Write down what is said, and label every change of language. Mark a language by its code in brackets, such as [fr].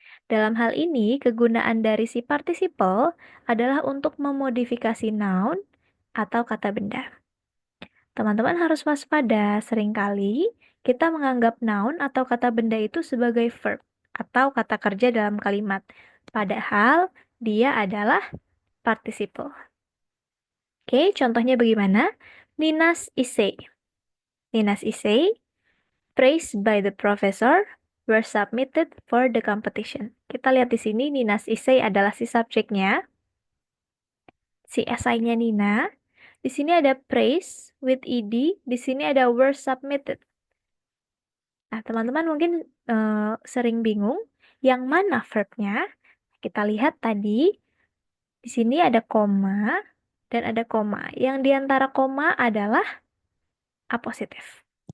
[id] Dalam hal ini, kegunaan dari si participle adalah untuk memodifikasi noun atau kata benda. Teman-teman harus waspada, seringkali kita menganggap noun atau kata benda itu sebagai verb atau kata kerja dalam kalimat. Padahal dia adalah participle. Oke, contohnya bagaimana? Nina's essay. [en] Nina's essay, praised by the professor, were submitted for the competition. [id] Kita lihat di sini Nina's essay adalah si subjeknya, si esainya Nina. Di sini ada praise with ed, di sini ada were submitted. Nah, teman-teman mungkin sering bingung yang mana verbnya. Kita lihat tadi di sini ada koma dan ada koma. Yang di antara koma adalah apositif.